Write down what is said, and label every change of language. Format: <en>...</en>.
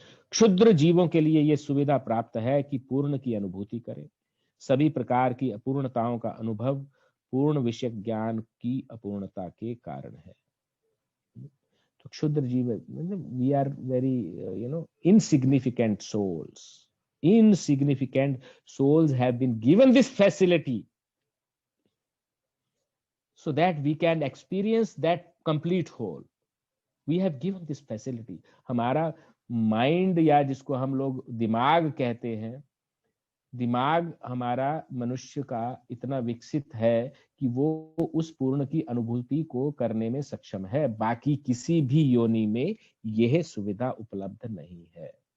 <hi>क्षुद्र जीवों के लिए यह सुविधा प्राप्त है कि पूर्ण की अनुभूति करें। सभी प्रकार की अपूर्णताओं का अनुभव पूर्ण विषय ज्ञान की अपूर्णता के कारण है। तो क्षुद्र जीव,</hi> <en>We are very insignificant souls. Insignificant souls have been given this facility so that we can experience that complete whole. We have given this facility.</en> <hi>हमारा माइंड, या जिसको हम लोग दिमाग कहते हैं, दिमाग हमारा मनुष्य का इतना विकसित है कि वो उस पूर्ण की अनुभूति को करने में सक्षम है। बाकी किसी भी योनि में यह सुविधा उपलब्ध नहीं है।</hi>